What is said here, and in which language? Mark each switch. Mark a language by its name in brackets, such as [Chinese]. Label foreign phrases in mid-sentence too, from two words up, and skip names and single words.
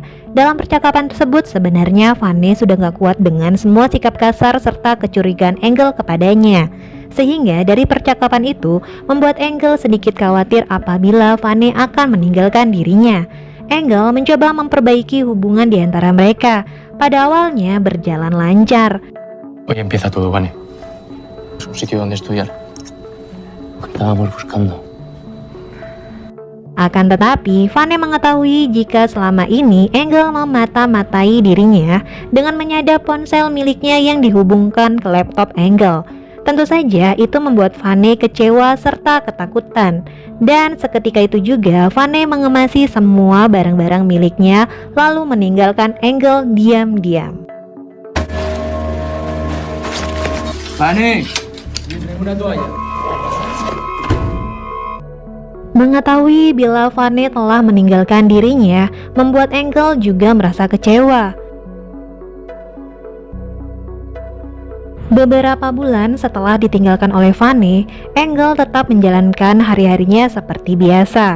[Indonesian] Dalam percakapan tersebut sebenarnya Fanny sudah gak kuat dengan semua sikap kasar serta kecurigaan Engel kepadanya. Sehingga dari percakapan itu membuat Engel sedikit khawatir apabila Fanny akan meninggalkan dirinya. Engel mencoba memperbaiki hubungan di antara mereka. Pada awalnya berjalan lancar. [Spanish] Hoy empieza todo, Vane. Es un sitio donde estudiar. Lo que estábamos buscando. [Indonesian] Akan tetapi, Fanny mengetahui jika selama ini Engel memata-matai dirinya dengan menyadap ponsel miliknya yang dihubungkan ke laptop Engel. Tentu saja itu membuat Fanny kecewa serta ketakutan. Dan seketika itu juga Fanny mengemasi semua barang-barang miliknya lalu meninggalkan Engel diam-diam. [Spanish] Fanny, una toalla. [Indonesian] Mengetahui bila Fanny telah meninggalkan dirinya membuat Engel juga merasa kecewa. Beberapa bulan setelah ditinggalkan oleh Fanny, Engel tetap menjalankan hari-harinya seperti biasa.